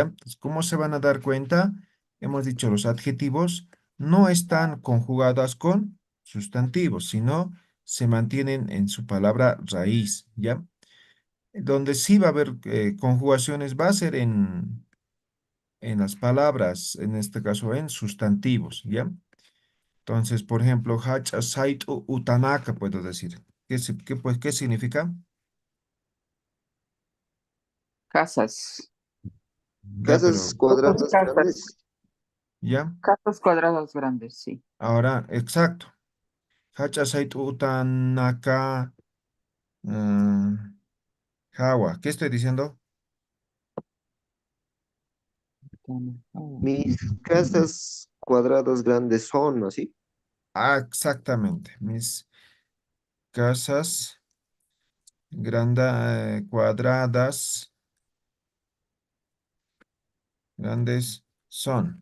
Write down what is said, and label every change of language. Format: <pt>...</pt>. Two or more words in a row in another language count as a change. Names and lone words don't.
<es>Entonces, ¿cómo se van a dar cuenta? Hemos dicho, los adjetivos no están conjugados con sustantivos, sino se mantienen en su palabra raíz, ¿ya? Donde sí va a haber conjugaciones va a ser en las palabras, en este caso en sustantivos, ¿ya? Entonces, por ejemplo,</es> <ay>hacha sait utanaka,</ay> <es>puedo decir. ¿Qué significa? Casas. Ya, Casas pero, Otras cuadradas casas. grandes. ya, Casas cuadradas grandes, sí. ahora, exacto.</es> <ay>Hacha sait utanaka hawa.</ay> <es>¿Qué estoy diciendo? Mis casas cuadradas grandes son, ¿así? Ah, exactamente. Mis casas cuadradas, grandes son.</es>